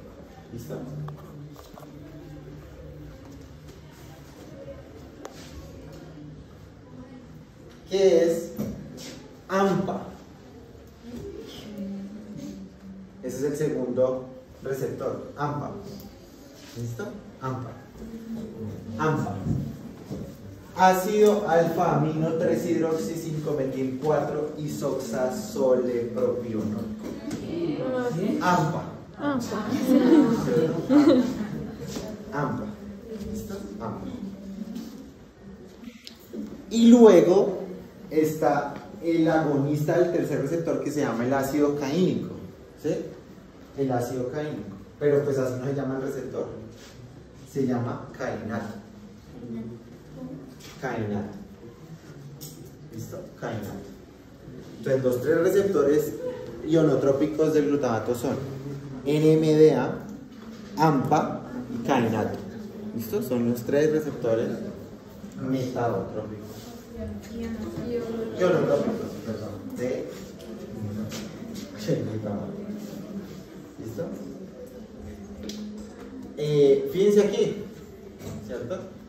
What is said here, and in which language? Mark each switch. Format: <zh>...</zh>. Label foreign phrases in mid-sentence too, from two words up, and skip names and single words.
<es>¿Listo? ¿Qué es AMPA? Ese es el segundo receptor, AMPA. ¿Listo? AMPA. AMPA. Ácido alfa-amino 3-hidroxi-5-metil-4 isoxazolepropionol. AMPA. AMPA. ¿Listo? AMPA. Y luego está el agonista del tercer receptor que se llama el ácido caínico. ¿Sí? El ácido caínico. Pero pues así no se llama el receptor. Se llama cainato. Cainato. ¿Listo? Cainato. Entonces los 3 receptores ionotrópicos del glutamato son NMDA, AMPA y kainato. ¿Listo? Son los tres receptores metabotrópicos. Y holotrópicos, perdón. ¿Listo? Fíjense aquí, ¿cierto?</es>